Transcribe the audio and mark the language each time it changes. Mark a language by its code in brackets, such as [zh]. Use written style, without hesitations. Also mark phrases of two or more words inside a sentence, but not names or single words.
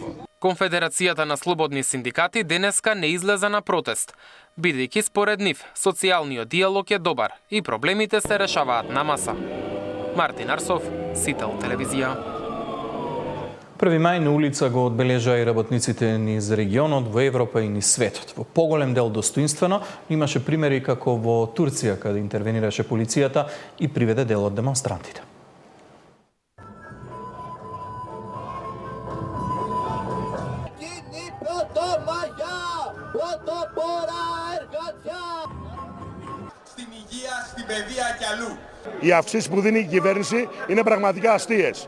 [mk] Конфедерацијата на слободни синдикати денеска не излеза на протест, бидејќи според нив социјалниот диалог е добар и проблемите се решаваат на маса. Мартин Арсов, Сител телевизија. 1 мај на улица го одбележа и работниците низ регионот, во Европа и низ светот. Во поголем дел достоинствено, имаше примери како во Турција, каде интервенираше полицијата и приведе дел од демонстрантите. [el] Οι αυξήσεις που δίνει η κυβέρνηση είναι πραγματικά αστείες.